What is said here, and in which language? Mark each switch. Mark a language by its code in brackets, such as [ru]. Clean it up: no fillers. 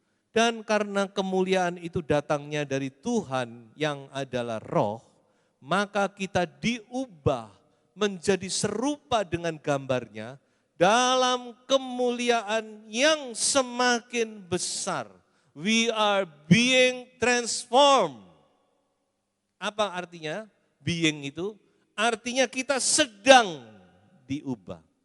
[id] Dan karena kemuliaan itu datangnya dari Tuhan yang adalah Roh, maka kita diubah menjadi serupa dengan gambarnya dalam kemuliaan yang semakin besar. [en] We are being transformed. [id] Apa artinya being itu? Artinya kita sedang diubah.